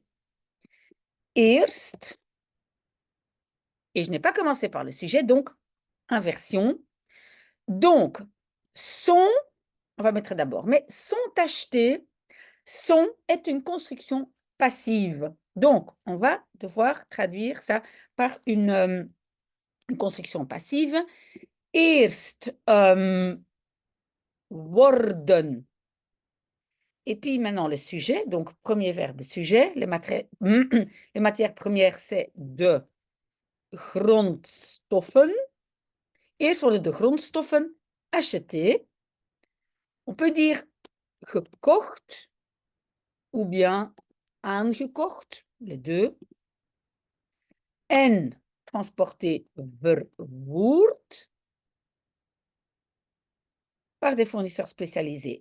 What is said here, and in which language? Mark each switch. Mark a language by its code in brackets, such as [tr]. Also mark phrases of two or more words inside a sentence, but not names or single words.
[fr] Eerst, et je n'ai pas commencé par le sujet, donc inversion. Donc, sont, on va mettre d'abord, mais sont achetés, sont est une construction passive. Donc, on va devoir traduire ça par une construction passive. [nl] Eerst worden. [fr] Et puis maintenant le sujet, donc premier verbe sujet, les matières premières, c'est [nl] de grondstoffen. Eerst worden de grondstoffen achetés. [fr] On peut dire gekocht ou bien aangekocht, les deux. En transporté vervoerd par des fournisseurs spécialisés.